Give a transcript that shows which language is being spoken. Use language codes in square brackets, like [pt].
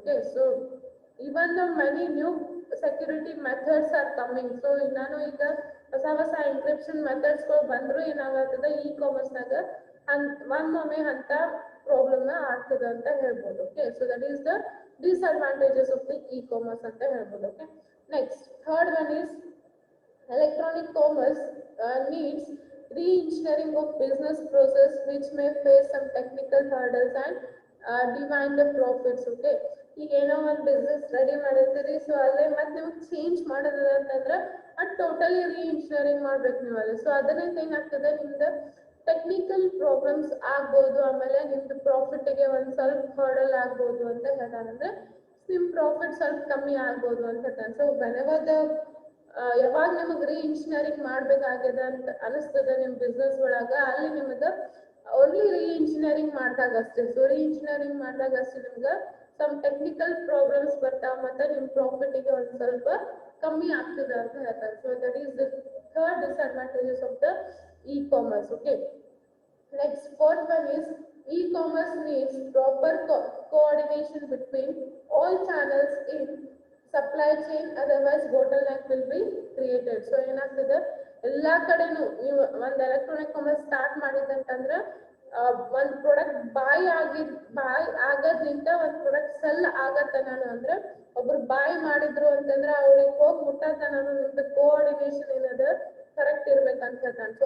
[en] Okay, so even the many new security methods are coming. [kn] So ನಾನು ಈಗ ಹೊಸ encryption ಮೆಥಡ್ಸ್ಗಳು ಬಂದ್ರು ಏನಾಗ್ತದೆ ಇ ಕಾಮರ್ಸ್ನಾಗ ಒಮ್ಮೊಮ್ಮೆ ಅಂತ ಪ್ರಾಬ್ಲಮ್ ಆಗ್ತದೆ ಅಂತ ಹೇಳ್ಬೋದು. [en] okay, so that is the disadvantages of the e commerce [kn] ಅಂತ ಹೇಳ್ಬೋದು. [en] Okay, next third one is electronic commerce needs re-engineering of business process which may face some technical hurdles and divine the profits. [kn] Okay, ಈಗ ಏನೋ ಒಂದು business ready ಮಾಡಿರ್ತೀರಿ, so ಅಲ್ಲೇ ಮತ್ತೆ ನಿಮ್ಗೆ change ಮಾಡೋದ ಅಂತಂದ್ರೆ ಅದು ಟೋಟಲಿ ರೀಇಂಜಿನಿಯರಿಂಗ್ ಮಾಡ್ಬೇಕು ನೀವು ಅಲ್ಲಿ. ಸೊ ಅದರಿಂದ ಏನಾಗ್ತದೆ ನಿಮ್ದು ಟೆಕ್ನಿಕಲ್ ಪ್ರಾಬ್ಲಮ್ಸ್ ಆಗ್ಬೋದು, ಆಮೇಲೆ ನಿಮ್ದು ಪ್ರಾಫಿಟ್ಗೆ ಒಂದು ಸ್ವಲ್ಪ ಹರ್ಡಲ್ ಆಗ್ಬೋದು ಅಂತ ಹೇಳ್ತಾನೆ. ಅಂದ್ರೆ ನಿಮ್ ಪ್ರಾಫಿಟ್ ಸ್ವಲ್ಪ ಕಮ್ಮಿ ಆಗ್ಬೋದು ಅಂತ ಹೇಳ್ತಾನೆ. ಸೊ ವೆನೆವರ್ ಯಾವಾಗ ನಿಮಗೆ ರೀಇಂಜಿನಿಯರಿಂಗ್ ಮಾಡ್ಬೇಕಾಗ್ಯದ ಅಂತ ಅನಿಸ್ತದ ನಿಮ್ ಬಿಸ್ನೆಸ್ ಒಳಗ, ಅಲ್ಲಿ ನಿಮಗೆ ಓನ್ಲಿ ರೀಇಂಜಿನಿಯರಿಂಗ್ ಮಾಡಿದಾಗ ಅಷ್ಟೇ. ಸೊ ರೀಇಂಜಿನಿಯರಿಂಗ್ ಮಾಡಿದಾಗ ಅಷ್ಟೇ ನಿಮ್ಗೆ ಸಮ್ ಟೆಕ್ನಿಕಲ್ ಪ್ರಾಬ್ಲಮ್ಸ್ ಬರ್ತಾವ, ಮತ್ತೆ ನಿಮ್ ಪ್ರಾಫಿಟ್ಗೆ ಒಂದು ಸ್ವಲ್ಪ ಕಮ್ಮಿ ಆಗ್ತದೆ ಅಂತ ಹೇಳ್ತಾರೆ. [en] So that is the third disadvantages of the e commerce. Okay, next fourth one is e-commerce needs proper coordination between all channels in supply chain, otherwise bottleneck will be created. [kn] So ಏನಾಗ್ತದೆ ಎಲ್ಲಾ ಕಡೆನೂ ನೀವು ಒಂದು electronic commerce start ಮಾಡಿದಂತಂದ್ರೆ ಒಂದು product ಬಾಯ್ ಆಗೋದ್ರಿಂದ ಒಂದು product cell ಆಗತ್ತನಾನು ಅಂದ್ರೆ ಒಬ್ರು ಬಾಯ್ ಮಾಡಿದ್ರು ಅಂತಂದ್ರೆ ಅವ್ರಿಗೆ ಹೋಗಿ ಮುಟ್ಟತನಾನು ನಿಮ್ದು ಕೋಆರ್ಡಿನೇಷನ್ ಏನದ ಕರೆಕ್ಟ್ ಇರ್ಬೇಕಂತ ಹೇಳ್ತಾನೆ.